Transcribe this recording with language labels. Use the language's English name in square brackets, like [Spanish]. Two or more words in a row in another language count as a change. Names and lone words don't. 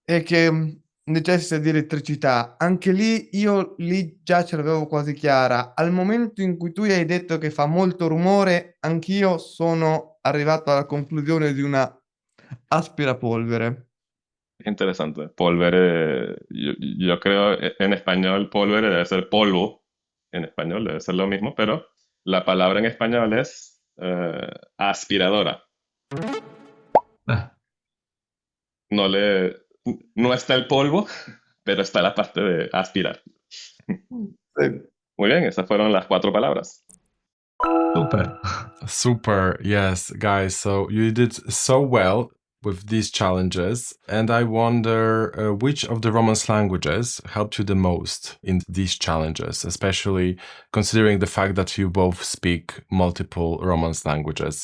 [Italian] e che necessita di elettricità. Anche lì io già ce l'avevo quasi chiara. Al momento in cui tu hai detto che fa molto rumore, anch'io sono arrivato alla conclusione di una aspirapolvere. [Spanish] Interesante. [Italian] Polvere, [Spanish] yo creo en español polvere debe ser polvo. En español debe ser lo mismo, pero la palabra en español es aspiradora. Eh, No le, no está el polvo, pero está la parte de aspirar. [Italian] Sì. [Spanish] Muy bien, esas fueron las 4 palabras. [English] Super. Super, yes, guys. So you did so well with these challenges, and I wonder which of the Romance languages helped you the most in these challenges, especially considering the fact that you both speak multiple Romance languages.